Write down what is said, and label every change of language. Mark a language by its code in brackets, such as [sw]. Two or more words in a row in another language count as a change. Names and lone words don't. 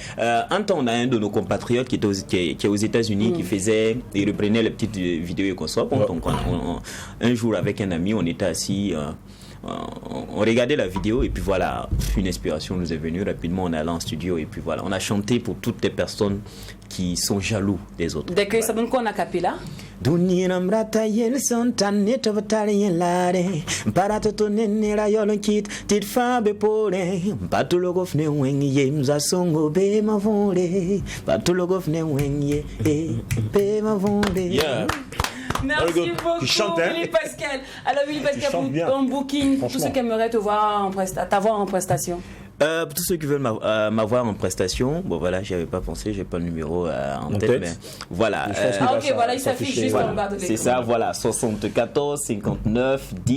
[fr] Un temps, on a un de nos compatriotes qui est aux États-Unis, il reprenait les petites vidéos et consorts. Donc, un jour, avec un ami, on était assis. On regardait la vidéo et puis voilà, une inspiration nous est venue. Rapidement, on est allé en studio et puis voilà, on a chanté pour toutes les personnes qui sont jaloux des autres. Dès que ça donne quoi en acapella? Duninam rata yel sontan neto vatari yelare Parato to nenera yolon kit tit fabe pore Patulogofne wenye mzasongo be mavole Patulogofne wenye be mavole. Yeah. Merci [en] Very good. [fr] beaucoup, Tu chantes, hein? Willy Pascal. Alors, Willy Pascal, chantes bien. en booking, tous Franchement. ceux qui aimeraient te voir t'avoir en prestation. Pour tous ceux qui veulent m'avoir en prestation, bon voilà, j'y avais pas pensé, j'ai pas le numéro en tête, mais voilà. Je pense qu'il Ah, va ok, voilà, il s'affiche s'afficher, juste voilà. en bas de l'écran. C'est ça, voilà, 74, 59, 10,